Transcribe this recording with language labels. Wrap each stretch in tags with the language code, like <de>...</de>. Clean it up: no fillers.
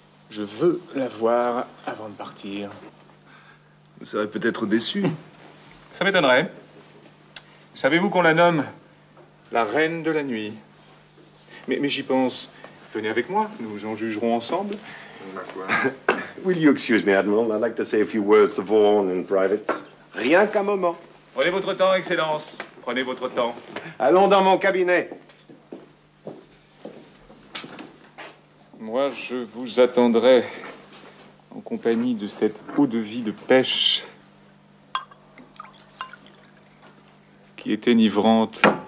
<fr>Je veux la voir avant de partir. Vous serez peut-être déçu. Ça m'étonnerait. Savez-vous qu'on la nomme la reine de la nuit? Mais j'y pense. Venez avec moi, nous en jugerons ensemble. Ma foi.</fr> <en>Will you excuse me, Admiral? I'd like to say a few words to Vaughan in private.</en> <fr>Rien qu'un moment. Prenez votre temps, Excellence. Prenez votre temps. Allons dans mon cabinet. Moi, je vous attendrai en compagnie de cette eau-de-vie de pêche qui est enivrante.</fr>